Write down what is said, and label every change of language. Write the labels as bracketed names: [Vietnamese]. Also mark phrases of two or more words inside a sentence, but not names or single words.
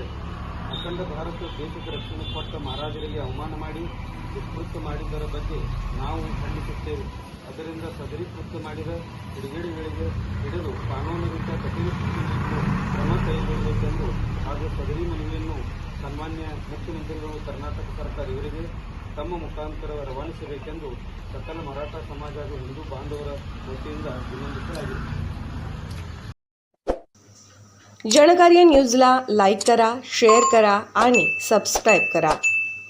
[Kannada] ಅಖಂಡ ಭಾರತ ದೇಶಕ್ಕೆ ರಕ್ಷಣೆ ಕೊಟ್ಟ ಮಹಾರಾಜರಿಗೆ ಅವಮಾನ ಮಾಡಿ ದುಷ್ಕೃತ್ಯ ಮಾಡಿದ್ದರ ಬಗ್ಗೆ ನಾವು ಖಂಡಿಸುತ್ತೇವೆ। ಅದರಿಂದ ಸದರಿ ಕೃತ್ಯ ಮಾಡಿದ ಕಿಡಿಗೇಡಿಗಳಿಗೆ ಹಿಡಿದು ಕಾನೂನು ರೀತಿಯ ಕಠಿಣ ಕ್ರಮ ಕೈಗೊಳ್ಳಬೇಕೆಂದು ಹಾಗೂ ಸದರಿ ಮನವಿಯನ್ನು ಸನ್ಮಾನ್ಯ ಮುಖ್ಯಮಂತ್ರಿಗಳು ಕರ್ನಾಟಕ ಸರ್ಕಾರ ಇವರಿಗೆ ತಮ್ಮ ಮುಖಾಂತರ ರವಾನಿಸಬೇಕೆಂದು सकल मराठा समाज ಹಾಗೂ ಹಿಂದೂ ಬಾಂಧವರ ವತಿಯಿಂದ ವಿನಂತಿಸಲಾಗಿದೆ। [Marathi] जनकार्य न्यूजला लाईक करा, शेअर करा आणि सबस्क्राईब करा।